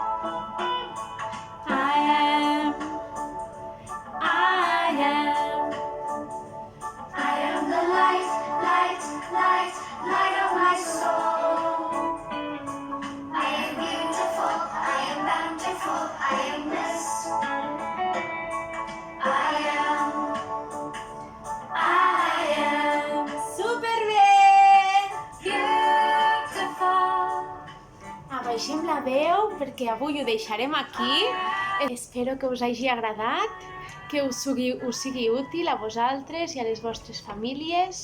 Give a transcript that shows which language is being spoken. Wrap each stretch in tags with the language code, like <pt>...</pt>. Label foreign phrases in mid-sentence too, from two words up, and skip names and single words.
<en>I am the light, light, light, light of my soul. I am beautiful, I am bountiful, I am blessed. I am</en> <ca>Superbé!</ca> <en>beautiful.</en> <ca>Abaixem la veu perquè avui ho deixarem aquí. Espero que us hagi agradat, que us sigui útil a vosaltres i a les vostres famílies.</ca>